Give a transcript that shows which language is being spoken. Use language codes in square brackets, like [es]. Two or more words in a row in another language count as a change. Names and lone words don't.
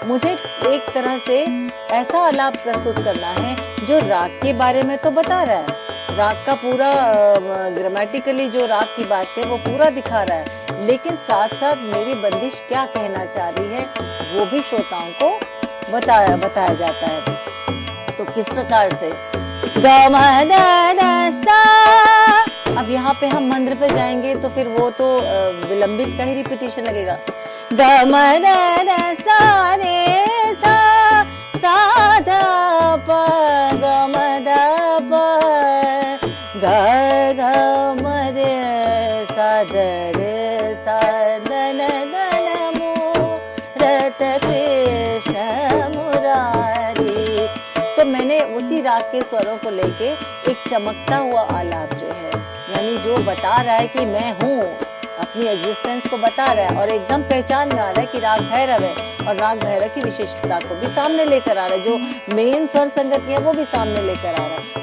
[hi] मुझे एक तरह से ऐसा आलाप प्रस्तुत करना है जो राग के बारे में तो बता रहा है, राग का पूरा ग्रामेटिकली जो राग की बात है वो पूरा दिखा रहा है, लेकिन साथ साथ मेरी बंदिश क्या कहना चाह रही है वो भी श्रोताओं को बताया जाता है। तो किस प्रकार से? ग म द द सा। अब यहाँ पे हम मंत्र पे जाएंगे तो फिर वो तो विलंबित का ही रिपीटिशन लगेगा। ग म द द सा रे सा सा ध प ग म द प ग ग म रे सा द रे सा धन धन मूरत कृष्ण मुरारी। तो मैंने उसी राग के स्वरों को लेके एक चमकता हुआ आलाप जो है, यानी जो बता रहा है कि मैं हूँ, अपनी एग्जिस्टेंस को बता रहा है और एकदम पहचान में आ रहा है कि राग भैरव है, और राग भैरव की विशिष्टता को भी सामने लेकर आ रहा है, जो मेन स्वर संगतियां वो भी सामने लेकर आ रहा है।